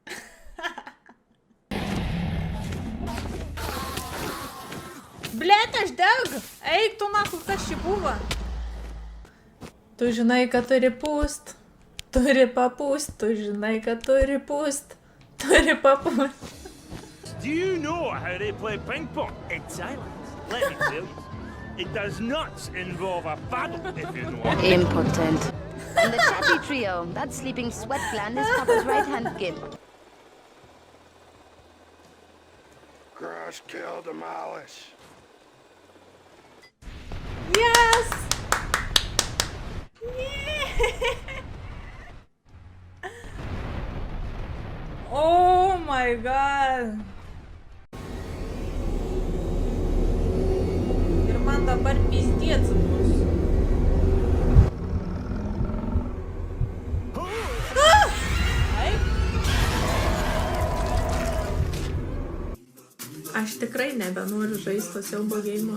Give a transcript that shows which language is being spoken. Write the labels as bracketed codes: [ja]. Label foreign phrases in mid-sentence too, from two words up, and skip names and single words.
[lt] Blet, aš deg. Eik tu naku, kas čia buvo. Tu žinai, kad turi pūst. Turi papūst. Tu žinai, kad turi pūst. Turi papūst. [en] Do you know how they play ping pong? It's silent. Let me tell you. It does not involve a paddle, if you know. Impotent. And the chatty trio. That sleeping sweat gland is Papa's right-hand gimp. Crush, kill, demolish. Yes! Yeah! Oh my god! [lt] Ir man dabar pizdiec bus. Ai. Aš tikrai nebenoriu žaisti to siaubo geimo.